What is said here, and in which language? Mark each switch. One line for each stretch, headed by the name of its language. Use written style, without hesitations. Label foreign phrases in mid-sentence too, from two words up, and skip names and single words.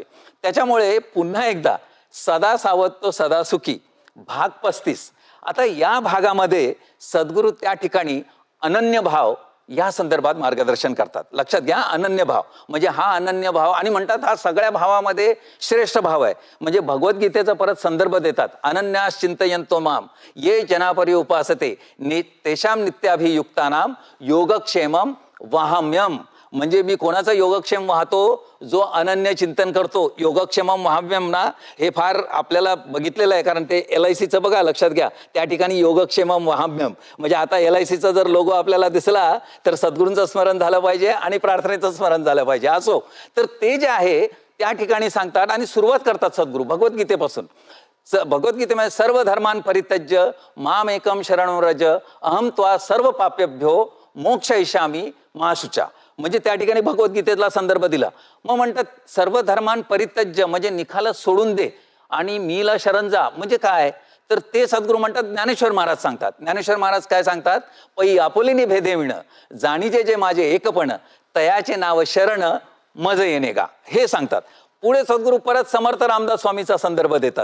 Marathi: त्याच्यामुळे पुन्हा एकदा सदा सावध तो सदा सुखी भाग 35. आता या भागामध्ये सद्गुरू त्या ठिकाणी अनन्य भाव या संदर्भात मार्गदर्शन करतात. लक्षात घ्या, अनन्य भाव म्हणजे हा अनन्य भाव, आणि म्हणतात हा सगळ्या भावामध्ये श्रेष्ठ भाव आहे. म्हणजे भगवद्गीतेचा परत संदर्भ देतात.
Sanskrit: अनन्यास चिंतयन्तो माम ये जनापरी उपासते तेषां नित्याभियुक्तानाम योगक्षेमम वाहम्यम.
Marathi: म्हणजे मी कोणाचा योगक्षेम वाहतो? जो अनन्य चिंतन करतो.
Sanskrit: योगक्षेमम वाहम्यम
Marathi: ना, हे फार आपल्याला बघितलेलं आहे, कारण ते LICचं बघा, लक्षात घ्या, त्या ठिकाणी
Sanskrit: योगक्षेमम वाहम्यम
Marathi: म्हणजे आता LICचा जर लोगो आपल्याला दिसला तर सद्गुरूंचं स्मरण झालं पाहिजे आणि प्रार्थनेचं स्मरण झालं पाहिजे. असो, तर ते जे आहे त्या ठिकाणी सांगतात आणि सुरुवात करतात सद्गुरू भगवद्गीतेपासून.
Sanskrit: भगवद्गीतेमध्ये सर्व धर्मान परित्यज्य माम एकम शरणं व्रज अहम त्वा सर्व पापेभ्यो मोक्षयिष्यामि मा शुचा.
Marathi: म्हणजे त्या ठिकाणी भगवद्गीतेतला संदर्भ दिला. मग म्हणतात
Sanskrit: सर्व धर्मान परित्यज्य
Marathi: म्हणजे निखाला सोडून दे आणि मीला शरण जा. म्हणजे काय? तर ते सद्गुरू म्हणतात, ज्ञानेश्वर महाराज सांगतात. ज्ञानेश्वर महाराज काय सांगतात? पै आपुलिनी भेदेविण जाणीचे जे माझे एकपण तयाचे नाव शरण मज येणे गा, हे सांगतात. पुढे सद्गुरू परत समर्थ रामदास स्वामीचा संदर्भ देतात.